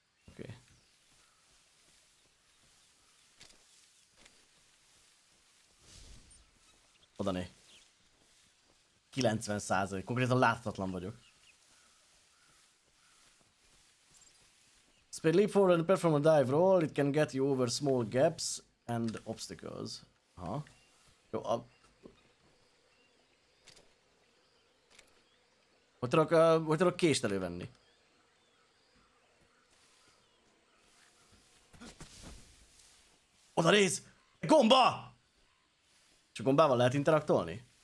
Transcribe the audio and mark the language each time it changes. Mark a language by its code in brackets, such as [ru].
[hu] Oké. Oda né. 90%. Konkrétan láthatatlan vagyok. [en] Speed leap forward and perform a dive roll. It can get you over small gaps and obstacles. [hu] Aha. Jó, hogy tudok kést elővenni? Oda néz! Gomba! És a gombával lehet interaktolni?